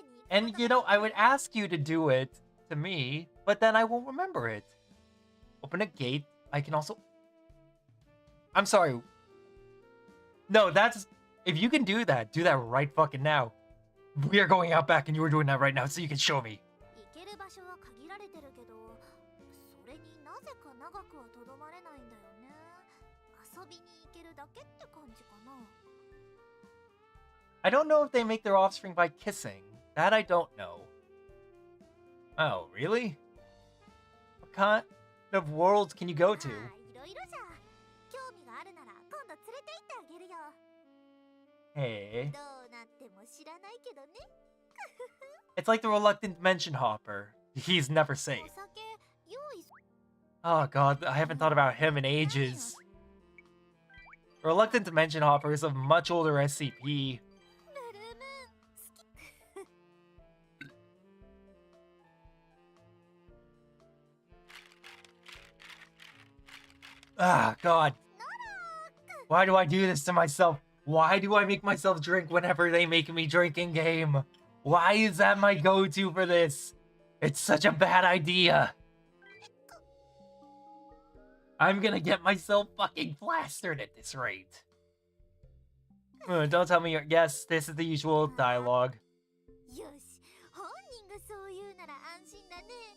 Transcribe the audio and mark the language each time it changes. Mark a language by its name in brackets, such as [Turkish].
[English] And you know, I would ask you to do it to me, but then I won't remember it. Open a gate. I can also... I'm sorry. No, that's... If you can do that right fucking now. We are going out back and you are doing that right now, so you can show me. [Japanese] 行ける場所は限られてるけど、それになぜか長くはとどまれないんだよね。遊びに行けるだけって感じかな。 [English] I don't know if they make their offspring by kissing. That I don't know. Oh, really? What kind of worlds can you go to? [Japanese] いろいろじゃ。興味があるなら今度連れて行ってあげるよ。 [English] Hey. [Japanese] どうなっても知らないけどね。 [English] It's like the reluctant dimension hopper. He's never safe. [Japanese] お酒用意す [English] Oh god, I haven't thought about him in ages. The reluctant dimension hopper is a much older SCP. [Japanese] ブルームーン好き。 [English] Ah, god. Why do I do this to myself? Why do I make myself drink whenever they make me drink in game? Why is that my go-to for this? It's such a bad idea. I'm gonna get myself fucking plastered at this rate. Don't tell me your... Yes, this is the usual dialogue. [Japanese] よし、本人がそう言うなら安心だね。